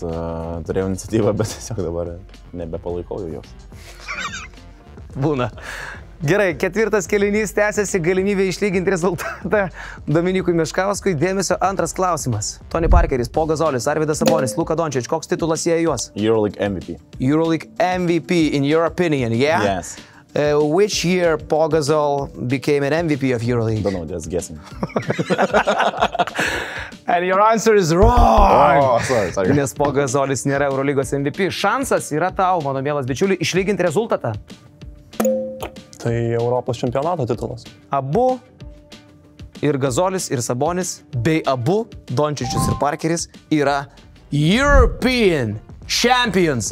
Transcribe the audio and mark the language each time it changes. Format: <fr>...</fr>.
<lt>Turėjau iniciatyvą, bet tiesiog dabar nebepalaikau jos. Būna. Gerai, ketvirtas kėlinys tęsiasi, galimybė išlyginti rezultatą Dominikui Meškauskui. Dėmesio antras klausimas. Tony Parkeris, Pau Gazolis, Arvydas Sabonis, Luka Dončič. Koks titulas sieja juos?</lt> <en>Euroleague MVP. Euroleague MVP, in your opinion, yeah? Yes. Which year Pau Gasol became an MVP of Euroleague? Don't know, just guessing. And your answer is wrong! Oh, sorry.</en> <lt>Nes Pau Gazolis nėra Eurolygos MVP. Šansas yra tau, mano mielas bičiuli, išlyginti rezultatą. Tai Europos čempionato titulas. Abu, ir Gazolis, ir Sabonis, bei abu, Dončičius ir Parkeris, yra</lt> <en>European Champions.</en>